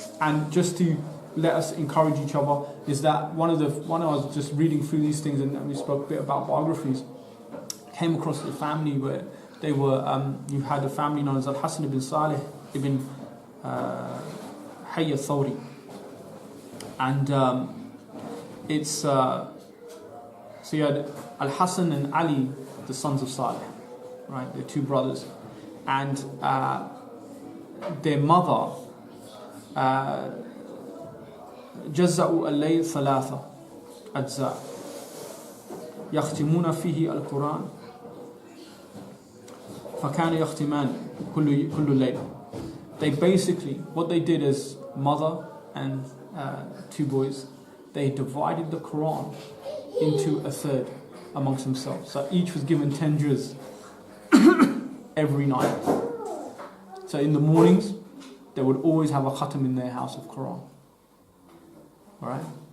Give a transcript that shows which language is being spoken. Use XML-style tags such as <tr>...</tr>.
<en>And just to let us encourage each other, is that when I was just reading through these things, and we spoke a bit about biographies, came across a family where they were, you had a family known as Al-Hasan ibn Salih ibn Hayy al-Thawri. And so you had Al-Hasan and Ali, the sons of Salih, right? They're two brothers. And their mother,</en> <ar>جزأوا الليل ثلاثة أجزاء يختمون فيه القرآن فكان يختمان كل ليلة.</ar> <en>They basically, what they did as mother and two boys, they divided the Quran into a third amongst themselves. So each was given 10 juz every night. So in the mornings, they would always have a khatam in their house of Quran. Alright?</en>